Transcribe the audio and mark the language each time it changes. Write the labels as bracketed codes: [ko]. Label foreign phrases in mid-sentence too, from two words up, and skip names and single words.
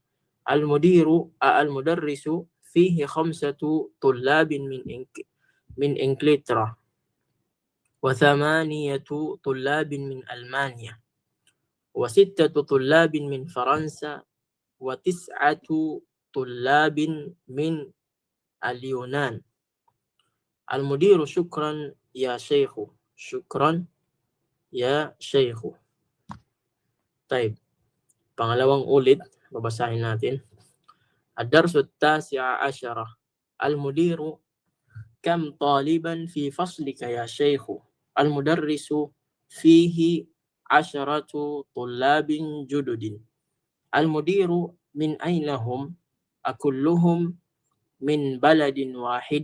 [ar] المدرس فيه 5 طلاب من إنجلترا و8 طلاب من ألمانيا و6 طلاب من فرنسا و9 طلاب من اليونان. المدير شكرا يا شيخ. شكرا يا شيخ. طيب, [tl] pangalawang ulit, babasahin natin. [ar] الدرس التاسع عشر. المدير كم طالبا في فصلك يا شيخ. المدرس فيه 10 طلاب جدد. المدير من أين هم؟ أكلهم من بلد واحد؟